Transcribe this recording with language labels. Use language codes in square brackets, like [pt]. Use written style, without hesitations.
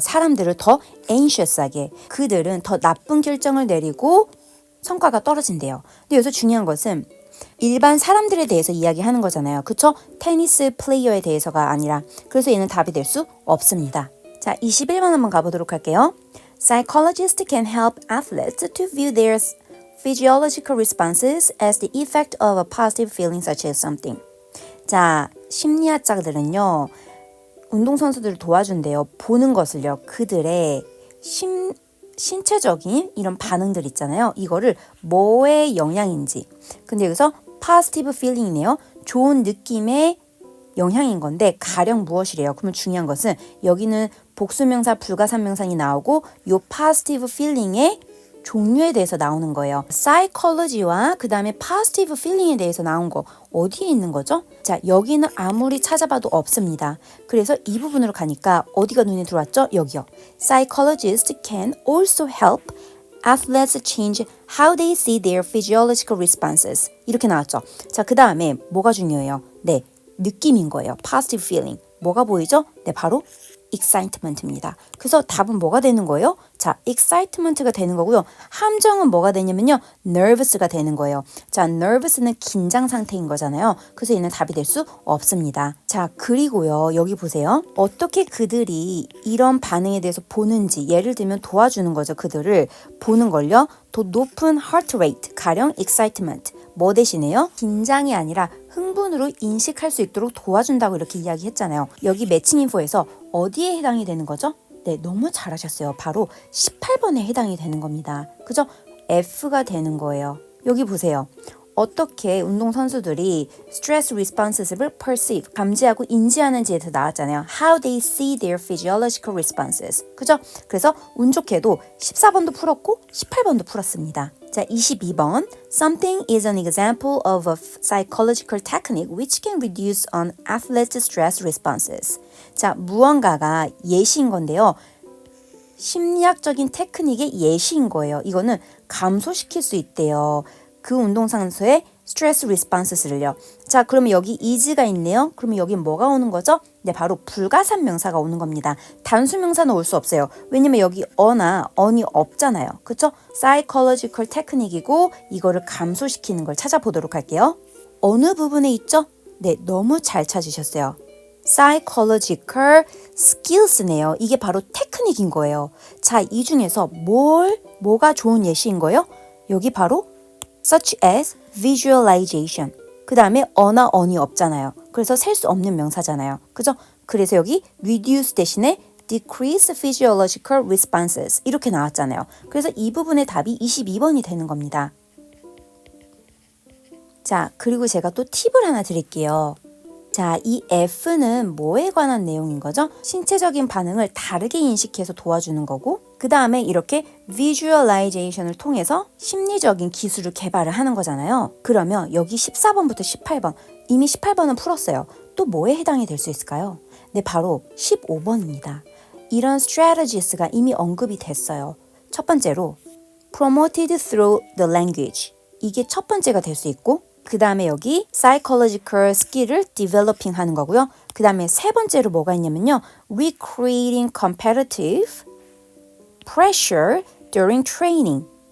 [ko] 사람들을 더 anxious하게. 그들은 더 나쁜 결정을 내리고 성과가 떨어진대요. 근데 여기서 중요한 것은 일반 사람들에 대해서 이야기하는 거잖아요. 그쵸? 테니스 플레이어에 대해서가 아니라. 그래서 얘는 답이 될 수 없습니다. 자, 21번 한번 가보도록 할게요. [en] Psychologists can help athletes to view their physiological responses as the effect of a positive feeling such as something. [ko] 자, 심리학자들은요. 운동선수들을 도와준대요. 보는 것을요. 그들의 신체적인 이런 반응들 있잖아요. 이거를 뭐의 영향인지. 근데 여기서 positive feeling이네요. 좋은 느낌의 영향인 건데 가령 무엇이래요? 그러면 중요한 것은 여기는 복수명사, 불가산명사이 나오고 요 positive feeling의 종류에 대해서 나오는 거예요. psychology와 그 다음에 positive feeling에 대해서 나온 거 어디에 있는 거죠? 자, 여기는 아무리 찾아봐도 없습니다. 그래서 이 부분으로 가니까 어디가 눈에 들어왔죠? 여기요. [en] Psychologists can also help athletes change how they see their physiological responses. [ko] 이렇게 나왔죠. 자, 그 다음에 뭐가 중요해요? 네, 느낌인 거예요. positive feeling. 뭐가 보이죠? 네, 바로 excitement입니다. 그래서 답은 뭐가 되는 거예요? 자, excitement가 되는 거고요. 함정은 뭐가 되냐면요. nervous가 되는 거예요. 자, nervous는 긴장 상태인 거잖아요. 그래서 얘는 답이 될 수 없습니다. 자, 그리고요. 여기 보세요. 어떻게 그들이 이런 반응에 대해서 보는지 예를 들면 도와주는 거죠. 그들을 보는 걸요. 더 높은 heart rate, 가령 excitement. 뭐 대신에요? 긴장이 아니라 흥분으로 인식할 수 있도록 도와준다고 이렇게 이야기했잖아요. 여기 매칭 인포에서 어디에 해당이 되는 거죠? 네, 너무 잘하셨어요. 바로 18번에 해당이 되는 겁니다. 그죠? F가 되는 거예요. 여기 보세요. 어떻게 운동선수들이 stress responses를 perceive, 감지하고 인지하는지에 대해서 나왔잖아요. [en] How they see their physiological responses. [ko] 그죠? 그래서 운 좋게도 14번도 풀었고 18번도 풀었습니다. 자, 22번. [en] Something is an example of a psychological technique which can reduce an athlete's stress responses. [ko] 자, 무언가가 예시인 건데요. 심리학적인 테크닉의 예시인 거예요. 이거는 감소시킬 수 있대요. 그 운동선수의 스트레스 리스폰스를요. 자, 그러면 여기 is가 있네요. 그러면 여기 뭐가 오는 거죠? 네, 바로 불가산 명사가 오는 겁니다. 단수 명사는 올 수 없어요. 왜냐면 여기 어나 on이 없잖아요. 그렇죠? psychological 테크닉이고 이거를 감소시키는 걸 찾아보도록 할게요. 어느 부분에 있죠? 네, 너무 잘 찾으셨어요. psychological skills네요. 이게 바로 테크닉인 거예요. 자, 이 중에서 뭐가 좋은 예시인 거예요? 여기 바로 [en] such as visualization. [ko] 그 다음에 어나 on이 없잖아요. 그래서 셀 수 없는 명사잖아요. 그죠? 그래서 여기 reduce 대신에 [en] decrease physiological responses [ko] 이렇게 나왔잖아요. 그래서 이 부분의 답이 22번이 되는 겁니다. 자, 그리고 제가 또 팁을 하나 드릴게요. 자, 이 F는 뭐에 관한 내용인 거죠? 신체적인 반응을 다르게 인식해서 도와주는 거고 그 다음에 이렇게 visualization을 통해서 심리적인 기술을 개발을 하는 거잖아요. 그러면 여기 14번부터 18번 이미 18번은 풀었어요. 또 뭐에 해당이 될 수 있을까요? 네, 바로 15번입니다. 이런 strategies가 이미 언급이 됐어요. 첫 번째로 [en] promoted through the language. [ko] 이게 첫 번째가 될 수 있고 그 다음에 여기 psychological skill을 developing 하는 거고요. 그 다음에 세 번째로 뭐가 있냐면요. [en] recreating competitive pressure during training.